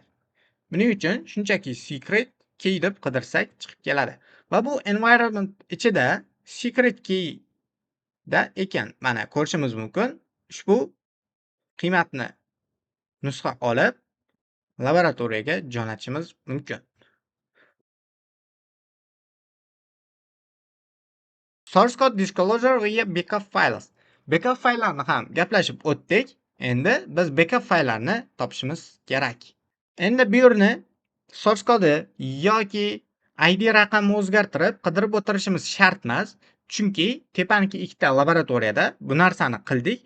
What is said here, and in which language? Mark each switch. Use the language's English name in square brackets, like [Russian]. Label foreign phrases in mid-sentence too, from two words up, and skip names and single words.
[Uzbek] Buning uchun shunchaki [English] secret key [Uzbek] deb qidirsak chiqib keladi. Va bu environment ichida [English] secret key [Uzbek] da ekan. Mana ko'rishimiz mumkin. Ushbu qiymatni nusxa olib laboratoriyaga jo'natishimiz mumkin. [English] Source code disclosure via backup files. [Uzbek] Backup fayllarni ham gaplashib o'tdik. Endi biz backup fayllarni topishimiz kerak. Endi bu yerni source kodi yoki ID raqamni o'zgartirib qidirib o'tirishimiz shart emas. Chunki tepaniki ikkita laboratoriyada bu narsani qildik.